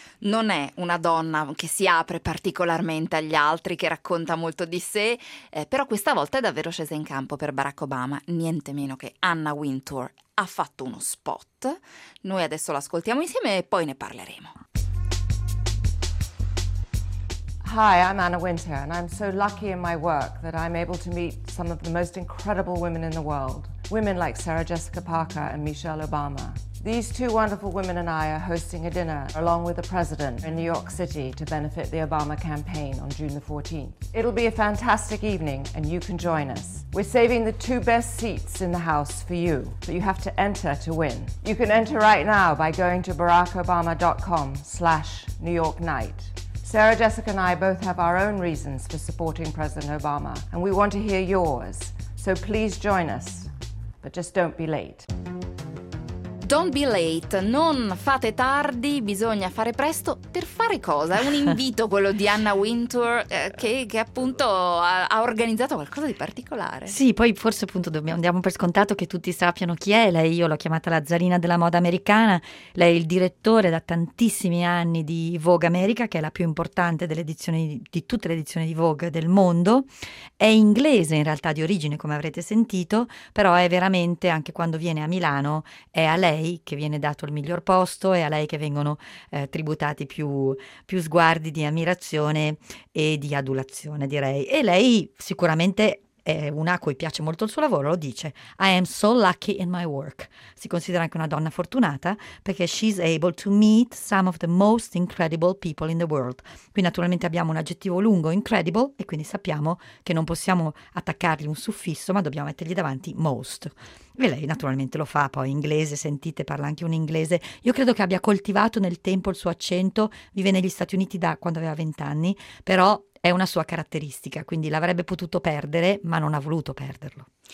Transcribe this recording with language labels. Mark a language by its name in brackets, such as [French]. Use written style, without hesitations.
[Italian] Non è una donna che si apre particolarmente agli altri, che racconta molto di sé, però questa volta è davvero scesa in campo per Barack Obama, niente meno che Anna Wintour ha fatto uno spot. Noi adesso l'ascoltiamo insieme e poi ne parleremo. [English] Hi, I'm Anna Wintour and I'm so lucky in my work that I'm able to meet some of the most incredible women in the world. Women like Sarah Jessica Parker and Michelle Obama. These two wonderful women and I are hosting a dinner along with the president in New York City to benefit the Obama campaign on June the 14th. It'll be a fantastic evening and you can join us. We're saving the two best seats in the house for you, but you have to enter to win. You can enter right now by going to barackobama.com/NewYorkNight. Sarah Jessica and I both have our own reasons for supporting President Obama and we want to hear yours. So please join us, but just don't be late. Don't be late, [Italian] non fate tardi, bisogna fare presto. Per fare cosa? È un invito quello di Anna Wintour che appunto ha organizzato qualcosa di particolare. Sì, poi forse appunto andiamo per scontato che tutti sappiano chi è lei. Io l'ho chiamata la zarina della moda americana. Lei è il direttore da tantissimi anni di Vogue America, che è la più importante delle edizioni, di tutte le edizioni di Vogue del mondo. È inglese in realtà di origine, come avrete sentito, però è veramente, anche quando viene a Milano, è a lei che viene dato il miglior posto e a lei che vengono tributati più sguardi di ammirazione e di adulazione, direi. E lei sicuramente è una a cui piace molto il suo lavoro, lo dice: [English] I am so lucky in my work. [Italian] Si considera anche una donna fortunata perché [English] she's able to meet some of the most incredible people in the world. [Italian] Qui naturalmente abbiamo un aggettivo lungo, incredible, e quindi sappiamo che non possiamo attaccargli un suffisso, ma dobbiamo mettergli davanti most. E lei naturalmente lo fa, poi inglese, sentite, parla anche un inglese. Io credo che abbia coltivato nel tempo il suo accento, vive negli Stati Uniti da quando aveva 20 anni, però è una sua caratteristica, quindi l'avrebbe potuto perdere, ma non ha voluto perderlo.